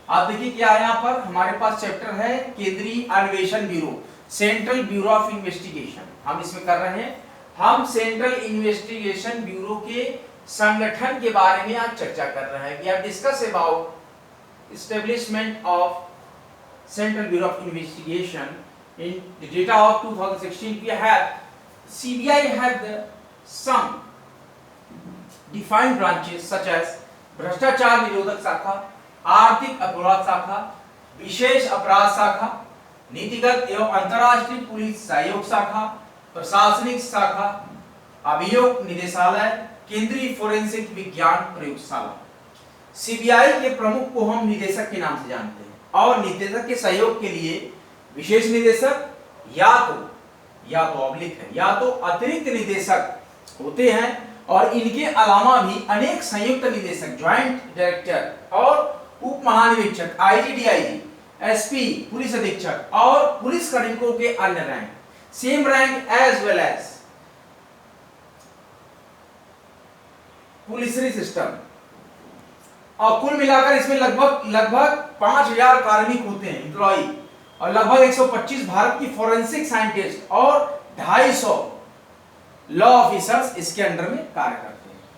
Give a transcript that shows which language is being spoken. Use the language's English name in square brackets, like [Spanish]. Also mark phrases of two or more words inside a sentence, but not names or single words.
[Hindi] आप देखिए क्या है, यहाँ पर हमारे पास चैप्टर है केंद्रीय अन्वेषण ब्यूरो। सेंट्रल ब्यूरो ऑफ इन्वेस्टिगेशन हम इसमें कर रहे हैं। हम सेंट्रल इन्वेस्टिगेशन ब्यूरो के संगठन के बारे में आज चर्चा कर रहे हैं। [English] We have discuss about establishment of Central Bureau of Investigation in the data of 2016. We have CBI had some defined branches such as [Hindi] भ्रष्टाचार निरोधक शाखा, आर्थिक अपराध शाखा, विशेष अपराध शाखा, नीतिगत एवं अंतर्राष्ट्रीय पुलिस सहयोग शाखा, प्रशासनिक शाखा, अभियोग निदेशालय, केंद्रीय फोरेंसिक विज्ञान प्रयोगशाला। सीबीआई के प्रमुख को हम निदेशक के नाम से जानते हैं और निदेशक के सहयोग के लिए विशेष निदेशक या तो ऑब्लिक है या तो अतिरिक्त निदेशक होते हैं और इनके अलावा भी अनेक संयुक्त निदेशक, [English] Joint Director [Hindi] और उप महानिरीक्षक, आईजी, डीआईजी, एसपी, पुलिस अधीक्षक और पुलिस कर्मियों के अन्य रैंक, [English] same rank as well as policery system. [Hindi] और कुल मिलाकर इसमें लगभग 5000 कार्मिक होते हैं, एम्प्लॉई, और लगभग 125 भारत की [English] forensic scientist [Hindi] और 250 [English] law officers [Hindi] इसके अंडर में कार्य करते हैं।